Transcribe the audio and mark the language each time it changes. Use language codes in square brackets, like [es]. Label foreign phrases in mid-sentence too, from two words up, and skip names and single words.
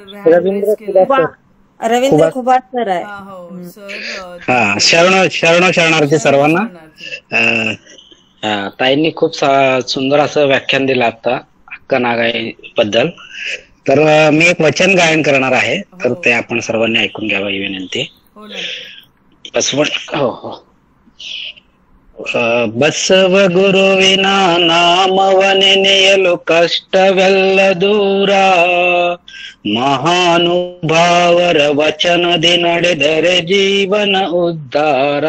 [mr] रवींद्र खुबाट सर आहे. शरणार्थी सर्वांना. ताईंनी खूप सुंदर असं व्याख्यान दिलं आता हक्क नागाई बद्दल. तर मी एक वचन गायन करणार आहे, तर ते आपण सर्वांनी ऐकून घ्यावं ही विनंती. [kn] ಬಸವ ಗುರುವಿನ ನಾಮವನೆ ನೆಯಲು ಕಷ್ಟವೆಲ್ಲ ದೂರ, ಮಹಾನುಭಾವರ ವಚನದಿ ನಡೆದರೆ ಜೀವನ ಉದ್ಧಾರ.